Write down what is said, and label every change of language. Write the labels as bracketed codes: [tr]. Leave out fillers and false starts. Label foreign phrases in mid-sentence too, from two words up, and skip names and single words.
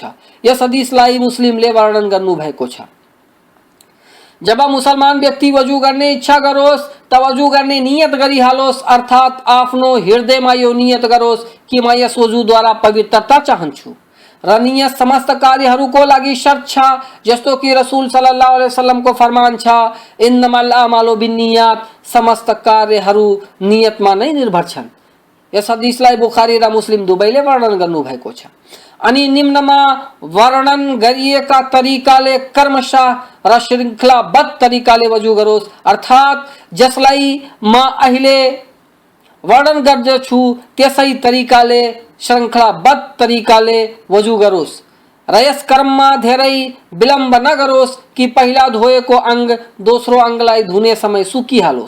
[ne] यस हदिसलाई मुस्लिमले वर्णन गर्नु भएको छ। जब मुसलमान व्यक्ति वजू गर्ने इच्छा गरोस् त वजू गर्ने नियत गरिहालोस्, अर्थात आफ्नो हृदयमा यो नियत गरोस् कि म यस वजूद्वारा पवित्रता चाहन्छु र नियत समस्त कार्यहरूको लागि शर्त छ। जस्तो कि रसूल [ar] صلى الله عليه وسلم [ne] को फरमान छ [ar] إنما الأعمال بالنيات, [ne] समस्त कार्यहरू नियतमा नै निर्भर छन्। यस हदिसलाई बुखारी र मुस्लिम दुवैले वर्णन गर्नु भएको छ। अनि निम्नमा वर्णन गरिएका तरिकाले कर्मशः र श्रृङ्खलाबद्ध तरिकाले वजू गरोस्, अर्थात जसलाई म अहिले वर्णन गर्दछु त्यसै तरिकाले श्रृङ्खलाबद्ध तरिकाले वजू गरोस् र यस क्रममा धेरै विलम्ब नगरोस् कि पहिला धोएको अंग दोस्रो अंगलाई धुने समय सुकिहालोस्।